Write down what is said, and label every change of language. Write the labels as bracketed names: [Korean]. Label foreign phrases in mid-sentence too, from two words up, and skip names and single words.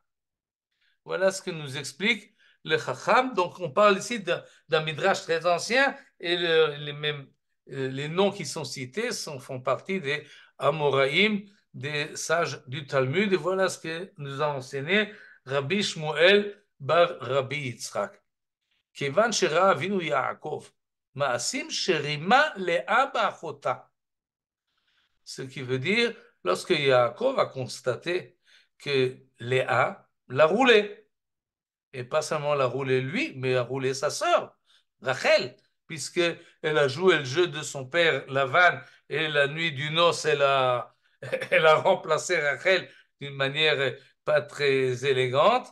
[French] Voilà ce que nous explique le Chacham. Donc, on parle ici d'un midrash très ancien et les noms qui sont cités font partie des Amoraïm, des sages du Talmud. Et voilà ce que nous a enseigné Rabbi Shmuel bar Rabbi Yitzhak. [Hebrew] כיון שראה אבינו יעקב, מעשים שרימה לאה באחותה. [French] Ce qui veut dire, lorsque Yaakov a constaté que Léa l'a roulé, et pas seulement l'a roulé lui, mais a roulé sa sœur, Rachel, puisqu'elle a joué le jeu de son père Lavan, et la nuit du noce, elle a remplacé Rachel d'une manière pas très élégante.